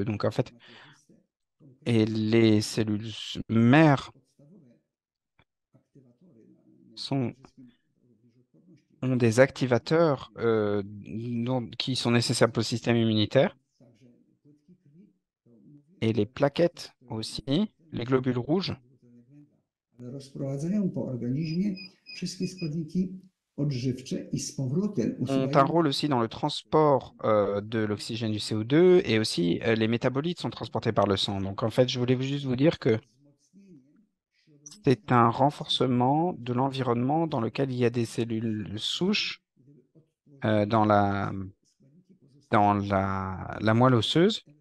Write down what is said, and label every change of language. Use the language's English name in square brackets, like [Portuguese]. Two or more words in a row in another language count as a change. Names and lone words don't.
[French] Donc en fait, et les cellules mères sont, ont des activateurs qui sont nécessaires pour le système immunitaire, et les plaquettes aussi, les globules rouges, [Polish] rozprowadzają po organizmie wszystkie składniki odżywcze i z powrotem [French] ont un [Polish] usuwają. [French] rôle aussi dans le transport de l'oxygène, du CO2, et aussi les métabolites sont transportés par le sang. Donc en fait, je voulais juste vous dire que c'est un renforcement de l'environnement dans lequel il y a des cellules souches dans la moelle osseuse.